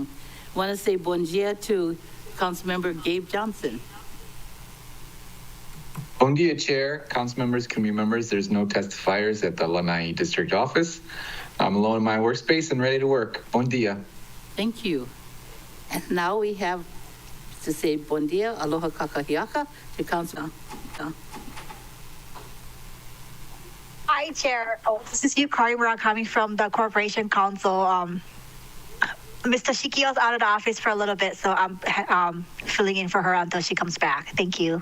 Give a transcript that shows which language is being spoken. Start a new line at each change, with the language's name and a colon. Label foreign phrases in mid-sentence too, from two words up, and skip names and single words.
English: I want to say
Portuguese: bon dia
English: to Councilmember Gabe Johnson.
Portuguese: Bon dia,
English: Chair, council members, committee members. There's no testifiers at the Lanai District Office. I'm alone in my workspace and ready to work.
Portuguese: Bon dia.
English: Thank you. And now we have to say
Portuguese: bon dia,
Hawaiian: aloha kakahiaka
English: to Council. Hi, Chair. Oh, this is Yukari Murakami from the Corporation Council. Mr. Shikio's out of the office for a little bit, so I'm filling in for her until she comes back. Thank you.